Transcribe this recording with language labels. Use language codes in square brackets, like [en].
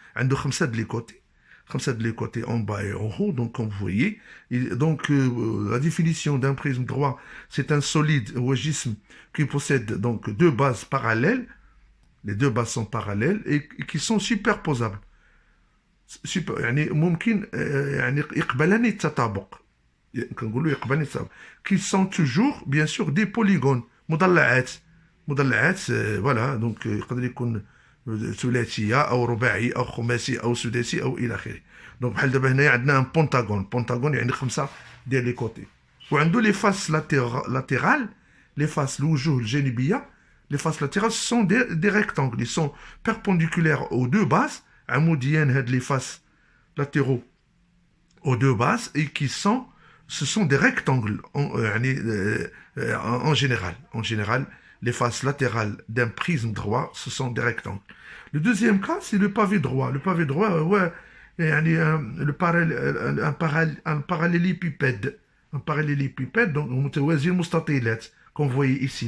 [ar] عنده خمسة [fr] de les côtés. [ar] خمسة [fr] de les côtés en bas et en haut. Donc, comme vous voyez, donc la définition d'un prisme droit, c'est un solide logisme qui possède donc deux bases parallèles. Les deux bases sont parallèles et qui sont superposables. [ar] يعني ممكن يعني يقبلان التطابق كنقولوا يقبلان التطابق [fr] qui sont toujours bien sûr des polygones [ar] مضلعات فوالا دونك يقدر يكون ثلاثيه او رباعي او خماسي او سداسي او الى اخره دونك بحال دابا هنايا عندنا ان بونتاغون يعني خمسه ديال لي كوتي وعنده لي فاس لاتيرال [fr] les faces [ar] الوجوه الجانبيه [fr] les faces latérales sont des rectangles ils sont perpendiculaires aux deux bases [ar] عموديان هاد [fr] les faces latéraux aux deux bases et ce sont des rectangles en général. En général, les faces latérales d'un prisme droit, ce sont des rectangles. Le deuxième cas, c'est le pavé droit. Le pavé droit, ouais, un parallélépipède. Un parallélépipède, donc, qu'on voyait ici.